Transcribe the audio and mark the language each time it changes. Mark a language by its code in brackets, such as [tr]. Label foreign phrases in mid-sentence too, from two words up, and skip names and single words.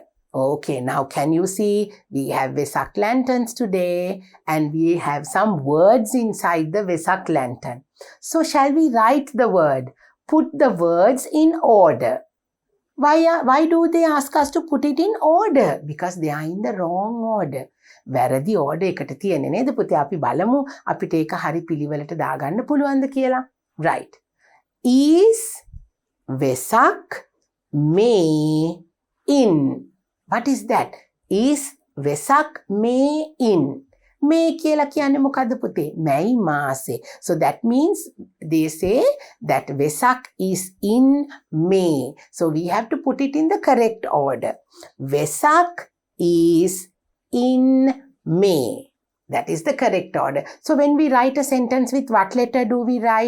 [en] Okay, now can you see we have Vesak lanterns today and we have some words inside the Vesak lantern. So shall we write the word? Put the words in order. Why do they ask us to put it in order? Because they are in the wrong order. [si] වැරදි order එකට තියෙන්නේ නේද පුතේ? අපි බලමු අපිට ඒක හරි පිළිවෙලට දාගන්න පුළුවන්ද කියලා. [en] Right. Is Vesak May in. What is that? Is Vesak May in. [si] May කියලා කියන්නේ මොකද්ද පුතේ? මැයි මාසේ. [en] So that means they say that Vesak is in May. So we have to put it in the correct order. Vesak is in May. That is the correct order. So when we write a sentence, with what letter do we write?